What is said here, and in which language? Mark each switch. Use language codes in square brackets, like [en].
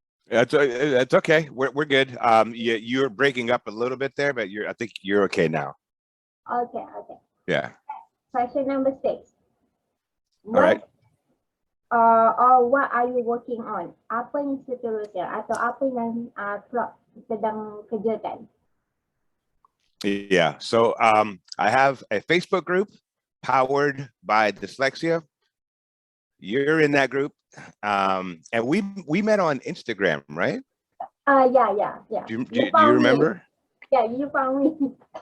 [en] That's okay. We're good. You're breaking up a little bit there, but I think you're okay now. Okay. Yeah. Question number 6. All right. Or what are you working on? [ms] Apa yang seterusnya atau apa yang Claude sedang kerjakan? [en] Yeah. So I have a Facebook group powered by Dyslexia. You're in that group. And we met on Instagram, right? Yeah. Do you remember? Yeah, you found me.